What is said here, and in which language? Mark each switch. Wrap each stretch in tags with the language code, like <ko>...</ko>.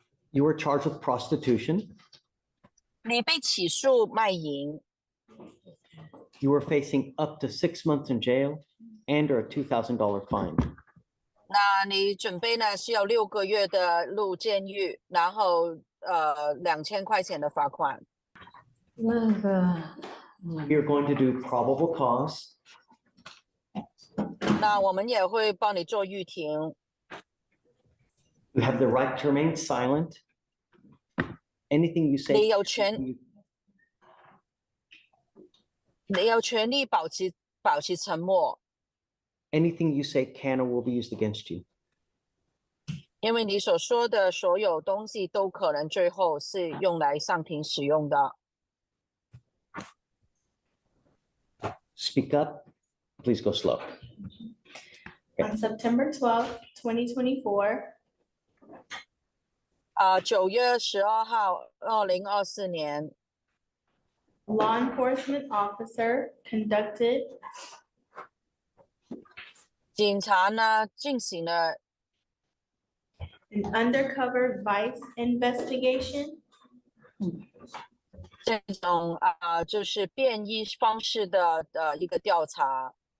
<en>You were charged with prostitution.</en> <zh>你被起诉卖淫。</zh> <en>You were facing up to 6 months in jail and or a $2,000 fine.</en> <zh>那你准备呢是有6个月的入监狱，然后2000块钱的罚款。那个，</zh> <en>We are going to do probable cause.</en> <zh>那我们也会帮你做预庭。</zh> <en>You have the right to remain silent. Anything you say.</en> <zh>你有权利保持沉默。</zh> <en>Anything you say can or will be used against you.</en> <zh>因为你所说的所有东西都可能最后是用来上庭使用的。</zh> <en>Speak up. Please go slow. On September 12th, 2024.</en> <zh>9月12号，2024年。</zh> <en>Law enforcement officer conducted.</en> <zh>警察呢进行了</zh> <en>an undercover vice investigation.</en> <zh>这种就是便衣方式的一个调查。</zh>